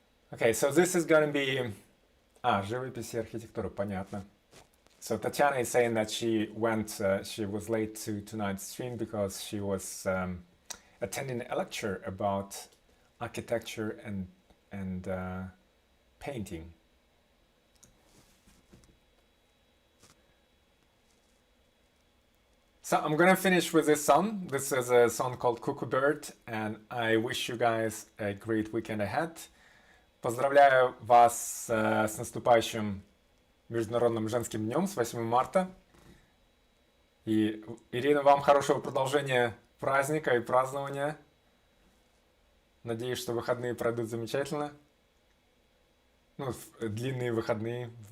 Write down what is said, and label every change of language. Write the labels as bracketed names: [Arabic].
[English] Okay, so this is going to be... [Russian] живопись и архитектура, понятно. [English] So Tatiana is saying that she was late to tonight's stream because she was attending a lecture about architecture and painting. So I'm gonna finish with this song. This is a song called Cuckoo Bird, and I wish you guys a great weekend ahead. [Russian] Поздравляю вас с наступающим Международным женским днем, с 8 марта. И, Ирина, вам хорошего продолжения праздника и празднования. Надеюсь, что выходные пройдут замечательно. Ну, длинные выходные.